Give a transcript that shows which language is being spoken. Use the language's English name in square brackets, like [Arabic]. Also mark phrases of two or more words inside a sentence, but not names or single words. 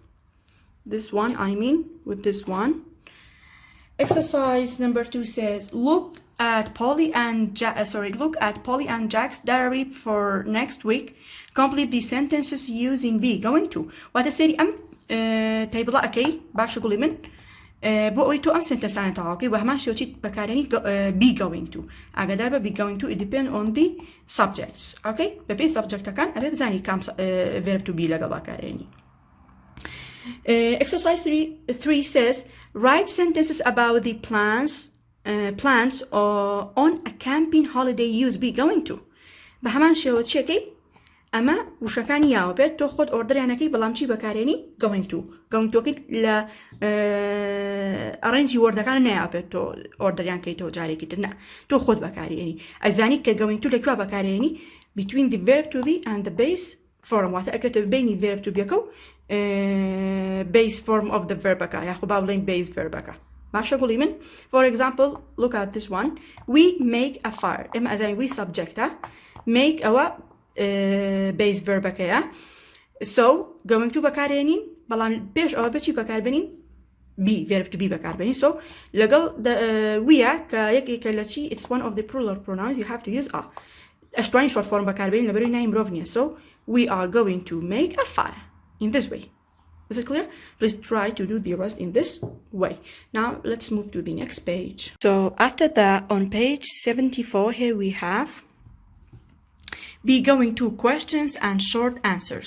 [English] This one, with this one. Exercise number 2 says, look at Polly and Jack's diary for next week. Complete the sentences using be. Going to. What I say table okay. [Central Kurdish] باشە گوڵی من بۆ ئەوەی تۆ ئەم سنتەنسانە تەواوکەی بە هەمان شێوەی بەکارێنی [English] be going to. [Central Kurdish] ئاگادار بە [English] be going to it depend on the subjects. Okay. [Central Kurdish] بەپێی سەبجەکتەکان ئەبێ بزانی کام [English] verb to be [Central Kurdish] لەگەڵ بەکارێنی. [English] Exercise 3 says, write sentences about the plans on a camping holiday use be going to. [Central Kurdish] بە هەمان شێوە چیەکەی ئەمە وشەکانی یاوە بێت تۆ خۆت ئۆردەریانەکەی بەڵام چی بەکارێنی [English] going to [Central Kurdish] کەیت لە ئەڕێنجی وەردەکان نایاوە بێت تۆ ئۆردەریان کەیتەوە جارێکی تر نه تۆ خۆت بەکارێنی ئەزانی کە [English] going to [Central Kurdish] لەکوێ بەکارێنی [English] between the verb to be and the base form [Central Kurdish] واتە ئەکەتە بینی [English] verb to beەکە [Central Kurdish] و [English] base form of the verb [Central Kurdish] ئەکە یاخۆ با بڵێن [English] base verb [Central Kurdish] ئەکە. باشە گوڵی من. [English] For example, look at this one. We make a fire. [Central Kurdish] ئێمە ئەزانین [English] we subjectە [Central Kurdish] make ئەوە [English] base verb [Central Kurdish] ئەکەیە. [English] So going to [Central Kurdish] بەکارێنین بەڵام پێش ئەوە بچی بەکاربێنین [English] be verb to be [Central Kurdish] بەکاربێنین. [English] So [Central Kurdish] لەگەڵ weە کە یەکێکە لە چی [English] it's one of the plural pronouns you have to use a. [Central Kurdish] ئەشتوانی [English] short form [Central Kurdish] بەکاربێنین لەبەرەوەی نای مرۆڤ نییە. [English] So we are going to make a fire in this way. Is it clear? Please try to do the rest in this way. Now let's move to the next page. So after that, on page 74 here we have be going to questions and short answers.